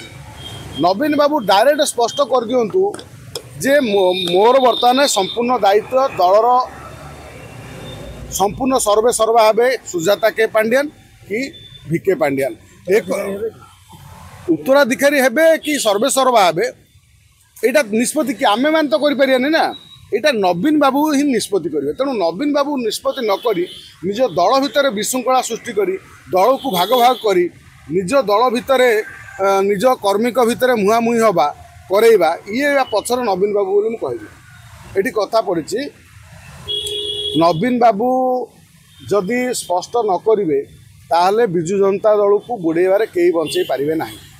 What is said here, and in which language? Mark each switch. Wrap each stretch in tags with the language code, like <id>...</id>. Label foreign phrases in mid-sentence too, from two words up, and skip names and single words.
<or>ନବୀନ ବାବୁ ଡାଇରେକ୍ଟ ସ୍ପଷ୍ଟ କରିଦିଅନ୍ତୁ ଯେ ମୋର ବର୍ତ୍ତମାନ ସମ୍ପୂର୍ଣ୍ଣ ଦାୟିତ୍ୱ ଦଳର ସମ୍ପୂର୍ଣ୍ଣ ସର୍ବେ ହେବେ ସୁଜାତା କେ ପାଣ୍ଡିଆନ କି ଭିକେ ପାଣ୍ଡିଆନ। ଉତ୍ତରାଧିକାରୀ ହେବେ କି ସର୍ବେ ହେବେ, ଏଇଟା ନିଷ୍ପତ୍ତି କି ଆମେ ମାନେ ତ କରିପାରିବାନି ନା, ଏଇଟା ନବୀନ ବାବୁ ହିଁ নিষ্পত্তি କରିବେ। ତେଣୁ ନବୀନ ବାବୁ ନିଷ୍ପତ୍ତି ନ କରି ନିଜ ଦଳ ଭିତରେ ବିଶୃଙ୍ଖଳା ସୃଷ୍ଟି କରି ଦଳକୁ ଭାଗ କରି ନିଜ ଦଳ ଭିତରେ ନିଜ କର୍ମୀଙ୍କ ଭିତରେ ମୁହାଁମୁହିଁ ହେବା କରେଇବା, ଇଏ ପଛରେ ନବୀନ ବାବୁ ବୋଲି ମୁଁ କହିବି। ଏଠି କଥା ପଡ଼ିଛି, ନବୀନ ବାବୁ ଯଦି ସ୍ପଷ୍ଟ ନ କରିବେ ତାହେଲେ ବିଜୁ ଜନତା ଦଳକୁ ବୁଡ଼େଇବାରେ କେହି ବଞ୍ଚେଇ ପାରିବେ ନାହିଁ।</or>